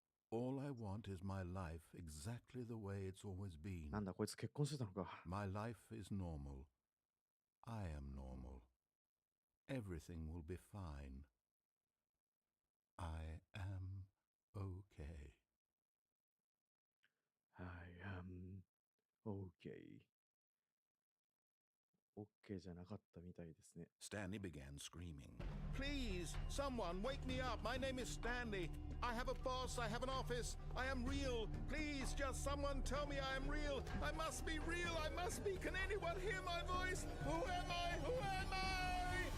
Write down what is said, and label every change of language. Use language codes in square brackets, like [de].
[en] All I want is my life exactly the way it's always been. [ja] なんだこいつ結婚してたのか。 [en] My life is normal. I am normal. Everything will be fine. I am okay. I am okay. [ja] OK じゃなかったみたいですね。 [en] Stanley began screaming. Please, someone, wake me up. My name is Stanley. I have a boss. I have an office. I am real. Please, just someone tell me I am real. I must be real. I must be. Can anyone hear my voice? Who am I? Who am I?